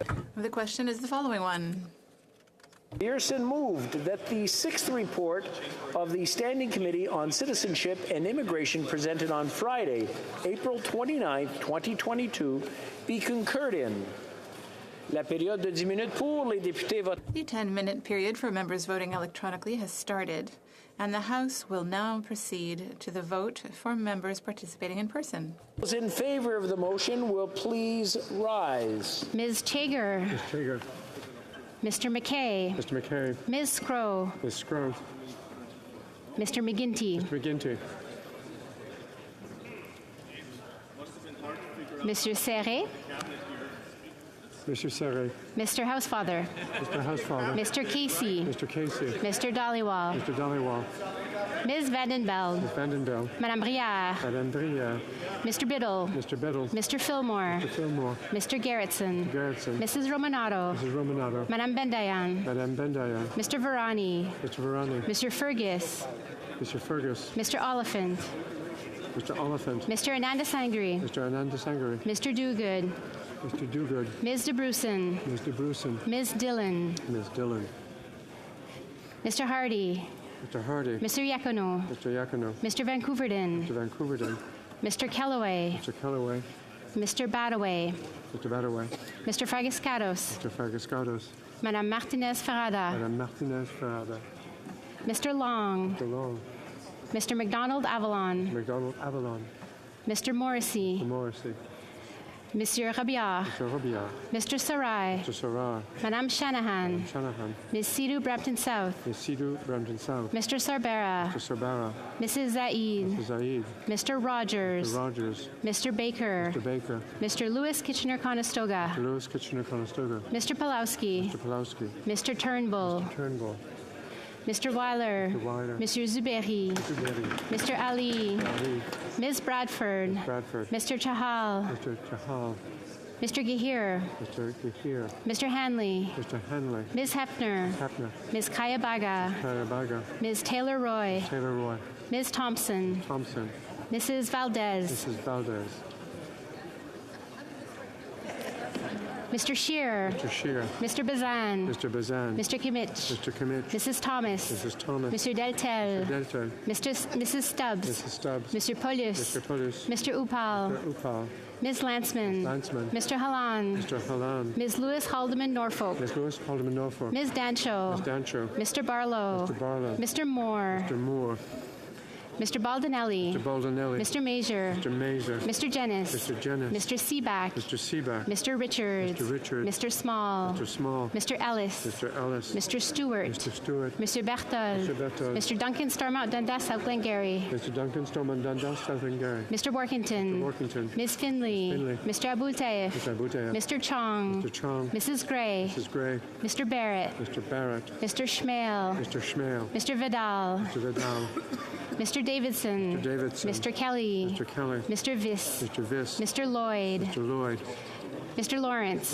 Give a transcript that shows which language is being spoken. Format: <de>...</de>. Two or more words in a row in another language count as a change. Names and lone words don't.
<en>The question is the following one. Pearson moved that the 6th report of the Standing Committee on Citizenship and Immigration presented on Friday, April 29, 2022, be concurred in.</en> <fr>La période de 10 minutes pour les députés votent.</fr> <en>The 10-minute period for members voting electronically has started, and the House will now proceed to the vote for members participating in person. Those in favor of the motion will please rise. Ms. Chager. Ms. Chager. Mr. McKay. Mr. McKay. Ms. Scrow. Ms. Scrow. Mr. McGuinty. Mr. McGuinty. Mr. Serret. Mr. Serret. Mr. Housefather. Mr. Housefather. Mr. Casey. Mr. Casey. Mr. Dhaliwal. Mr. Dhaliwal. Ms. Vandenbeld. Ms. Vandenbeld. Madame Brière. Madame Brière. Mr. Biddle. Mr. Biddle. Mr. Fillmore. Mr. Fillmore. Mr. Gerritsen. Mr. Gerritsen. Mrs. Romanato. Mrs. Romanato. Madame Bendayan. Madame Bendayan. Mr. Varani. Mr. Varani. Mr. Fergus. Mr. Fergus. Mr. Oliphant. Mr. Oliphant. Mr. Ananda Sangri. Mr. Ananda Sangri. Mr. Dogood. Mr. Dogood. Ms. DeBrusen. Ms. DeBrusen. Ms. Dillon. Ms. Dillon. Mr. Hardy. Mr. Hardy. Mr. Yacono. Mr. Yacono. Mr. Vancouverden. Mr. Vancouverden. Mr. Kellaway. Mr. Kellaway. Mr. Badaway. Mr. Badaway. Mr. Fragiscatos. Mr. Fragiscatos. Madame Martinez Ferrada. Madame Martinez Ferrada. Mr. Long. Mr. Long. Mr. McDonald Avalon. McDonald Avalon. Mr. Morrissey. Mr. Morrissey. Monsieur Rabiat. Mr. Robillard. Mr. Sarai. Mr. Sarai. Madame Shanahan. Madame Shanahan. Ms. Sidhu Brampton South. Ms. Sidhu Brampton South. Mr. Sarbera. Mr. Sarbara. Mrs. Zaid. Mr. Zaid. Mr. Rogers. Mr. Rogers. Mr. Baker. Mr. Baker. Mr. Lewis Kitchener-Conestoga. Mr. Lewis Kitchener-Conestoga. Mr. Pulowski. Mr. Pulowski. Mr. Turnbull. Mr. Turnbull. Mr. Weiler. Mr. Weiler. Mr. Zuberi. Mr. Zuberi. Mr. Ali. Ali. Ms. Bradford. Ms. Bradford. Mr. Chahal. Mr. Chahal. Mr. Gahir. Mr. Gahir. Mr. Hanley. Mr. Hanley. Ms. Hefner. Hefner. Ms. Kayabaga. Kayabaga. Ms. Taylor Roy. Taylor Roy. Ms. Thompson. Thompson. Mrs. Valdez. Mrs. Valdez. Mr. Shearer. Mr. Shearer. Mr. Bazan. Mr. Bazan. Mr. Kimmich. Mr. Kimmich. Mrs. Thomas. Mrs. Thomas. Mr. Deltel. Mr. Deltel. Mrs. Stubbs. Mrs. Stubbs. Mr. Paulus. Mr. Paulus. Mr. Upal. Mr. Upal. Ms. Lanceman. Lanceman. Mr. Halan. Mr. Halan. Ms. Lewis Haldeman Norfolk. Ms. Lewis Haldeman Norfolk. Ms. Dancho. Ms. Dancho. Mr. Barlow. Mr. Barlow. Mr. Moore. Mr. Moore. Mr. Baldinelli. Mr. Baldinelli. Mr. Major. Mr. Major. Mr. Jennis. Mr. Jennis. Mr. Seaback. Mr. Seaback. Mr. Richards. Mr. Richards. Mr. Small. Mr. Small. Mr. Ellis. Mr. Ellis. Mr. Stewart. Mr. Stewart. Mr. Berthold. Mr. Berthold. Mr. Duncan Stormont Dundas South Glengarry. Mr. Duncan Stormont Dundas South Glengarry. Mr. Workington. Mr. Workington. Ms. Finley. Finley. Mr. Abultaif. Mr. Abutayef. Mr. Chong. Mr. Chong. Mrs. Gray. Mrs. Gray. Mr. Barrett. Mr. Barrett. Mr. Schmale. Mr. Schmale. Mr. Vidal. Mr. Vidal. Mr. Davidson. Mr. Davidson. Mr. Kelly. Mr. Kelly. Mr. Viss. Mr. Viss. Mr. Lloyd. Mr. Lloyd. Mr. Lawrence.</en>